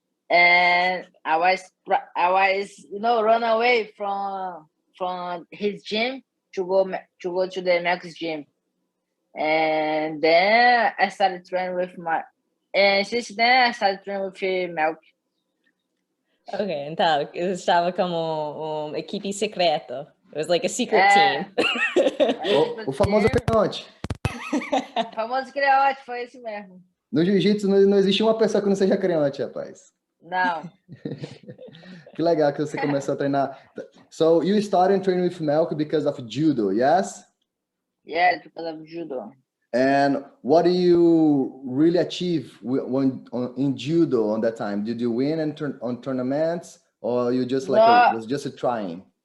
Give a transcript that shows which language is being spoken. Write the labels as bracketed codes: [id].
[en] And I was run away from his gym to go to the next gym, and then I started training with and since then I started training with Melky. [pt] Ok, então, estava como uma equipe secreta. [en] It was like a secret team. [pt] O famoso creonte. O famoso creonte, foi esse mesmo. No jiu-jitsu não existe uma pessoa que não seja creonte, rapaz. Não. Que legal que você começou a treinar. [en] So you started training with Melky because of judo, yes? Yeah, because of judo. And what do you really achieve in judo on that time? Did you win on tournaments, or you just like was just a trying?